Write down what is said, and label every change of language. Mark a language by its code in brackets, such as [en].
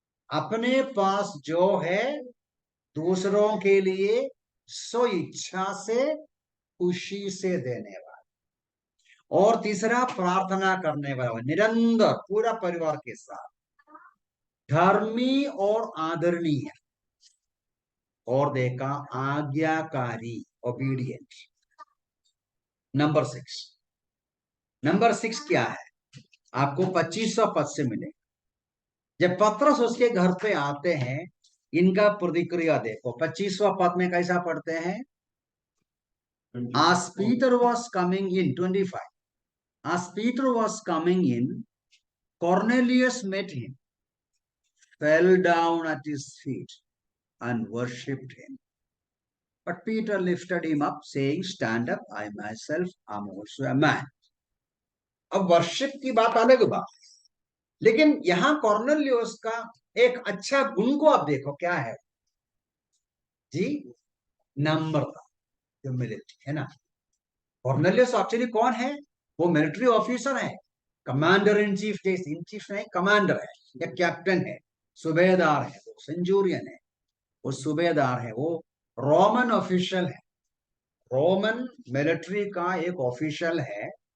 [hi] अपने पास जो है दूसरों के लिए स्व इच्छा से खुशी से देने वाला, और तीसरा प्रार्थना करने वाला, निरंतर पूरा परिवार के साथ, धर्मी और आदरणीय, और देखा आज्ञाकारी, ओबीडियंट। नंबर 6 क्या है, आपको 25वां पद से मिले। जब पतरस उसके घर पे आते हैं, इनका प्रतिक्रिया देखो, 25वां पद में कैसा पढ़ते हैं, [en] as Peter was coming in, 25, as Peter was coming in, Cornelius met him, fell down at his feet and worshipped him. But Peter lifted him up, saying, stand up, I myself am also a man. [hi] अब worship की बात अलग बात, लेकिन यहां कॉर्नेलियुस का एक अच्छा गुण को आप देखो, क्या है जी, नम्रता, ह्यूमिलिटी, है ना। कॉर्नेलियुस एक्चुअली कौन है, वो मिलिट्री ऑफिसर है, commander in chief, in chief नहीं, कमांडर है या कैप्टन है, सूबेदार है, वो सेंचुरियन है, वो सूबेदार है, वो रोमन ऑफिशियल है, रोमन मिलिट्री का एक ऑफिशियल है।